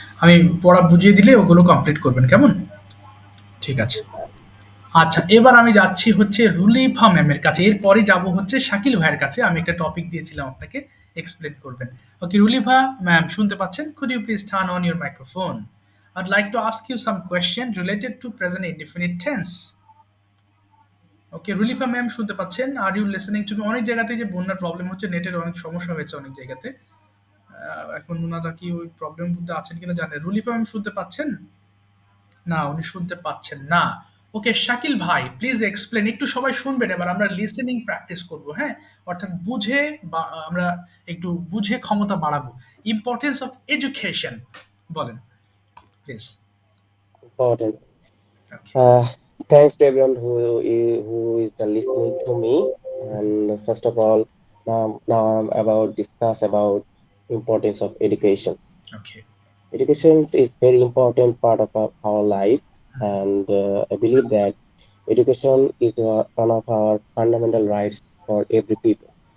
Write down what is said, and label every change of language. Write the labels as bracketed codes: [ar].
[bn] আমি পড়া বুঝিয়ে দিলে ওগুলো কমপ্লিট করবেন, কেমন? ঠিক আছে। আচ্ছা, এবার আমি যাচ্ছি হচ্ছে রুলিফা ম্যামের কাছে, এরপরে যাব হচ্ছে শাকিল ভাইয়ের কাছে। আমি একটা টপিক দিয়েছিলাম আপনাকে, এক্সপ্লেন করবেন। ওকে রুলিফা ম্যাম, শুনতে পাচ্ছেন? [en] Could you please turn on your microphone? I'd like to ask you some question related to present indefinite tense. [bn] Okay রুলিফা ma'am, শুনতে পাচ্ছেন? [en] Are you listening to me? [bn] অনেক জায়গাতে যে বন্যার প্রবলেম হচ্ছে, নেটের অনেক সমস্যা হয়েছে অনেক জায়গাতে। এখন ওনারা কি ওই প্রবলেম মধ্যে আছেন কিনা জানেন। রুলিফা ম্যাম শুনতে পাচ্ছেন? না, উনি শুনতে পাচ্ছেন না। ওকে শাকিল ভাই, প্লিজ এক্সপ্লেন। একটু সবাই শুনবেন, এবার আমরা লিসেনিং প্র্যাকটিস করব, হ্যাঁ? অর্থাৎ বুঝে, বা আমরা একটু বুঝে ক্ষমতা বাড়াবো। [en] Importance of education বলেন please. Important. Okay. Thanks to everyone who is listening to me. And first of all, now I'm about discuss about importance of education. Okay. Education is very important part of our life, and I believe that education is one of our fundamental rights for every people.